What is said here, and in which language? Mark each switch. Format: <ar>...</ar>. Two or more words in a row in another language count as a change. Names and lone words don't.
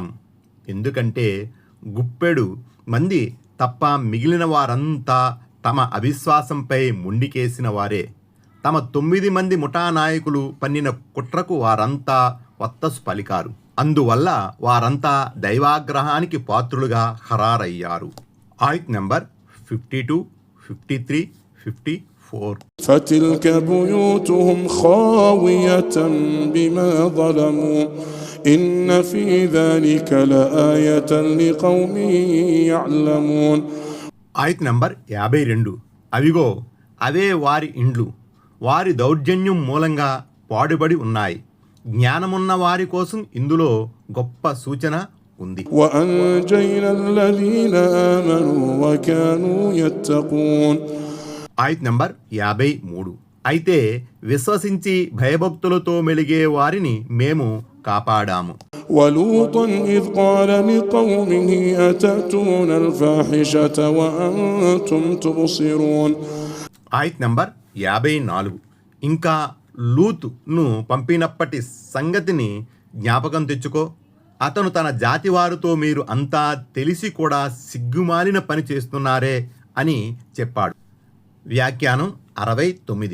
<te>ఎందుకంటే గుప్పెడు మంది తప్ప మిగిలిన వారంతా తమ అవిశ్వాసంపై ముండికేసిన వారే, తమ 9 మంది ముఠా నాయకులు పన్నిన కుట్రకు వారంతా వత్తసు పలికారు. అందువల్ల వారంతా దైవాగ్రహానికి పాత్రులుగా ఖరారయ్యారు. ఆయత్ నంబర్ 52, 53, 54.</te> <ar>فتلك بيوتهم خاوية بما ظلموا إن في ذلك لآية لقوم يعلمون.</ar> <te>ఆయత్ నంబర్ 52. అవిగో అవే వారి ఇండ్లు వారి దౌర్జన్యం మూలంగా పాడుబడి ఉన్నాయి. జ్ఞానమున్న వారి కోసం ఇందులో గొప్ప సూచన ఉంది.</te> <ar>وأنجينا الذين آمنوا وكانوا يتقون.</ar> <te>ఆయత్ నంబర్ 53. అయితే విశ్వసించి భయభక్తులతో మెలిగే వారిని మేము కాపాడాము.</te> <ar>ولوطا إذ قال لقومه أتأتون الفاحشة وأنتم تبصرون.</ar> <te>ఆయత్ నంబర్ 54. ఇంకా లూతును పంపినప్పటి సంగతిని జ్ఞాపకం తెచ్చుకో. అతను తన జాతి వారితో మీరు అంతా తెలిసి కూడా సిగ్గుమాలిన పని చేస్తున్నారే అని చెప్పాడు. వ్యాఖ్యానం 69.</te>